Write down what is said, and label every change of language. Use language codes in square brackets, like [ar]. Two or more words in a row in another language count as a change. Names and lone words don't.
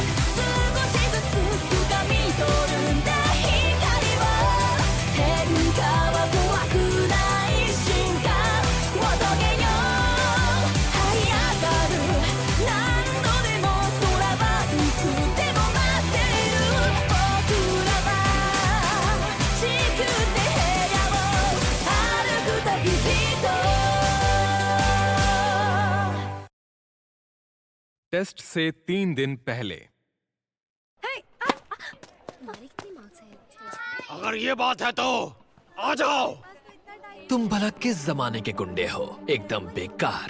[ja] プ少しずつ掴み取るんだ光は変化は怖くない進化を遂げよう這い上がる何度でも空はいつでも待っている僕らは地球で部屋を歩く旅人 [hi] टेस्ट से 3 दिन पहले। अगर ये बात है तो आ जाओ। तुम भला किस जमाने के गुंडे हो, एकदम बेकार।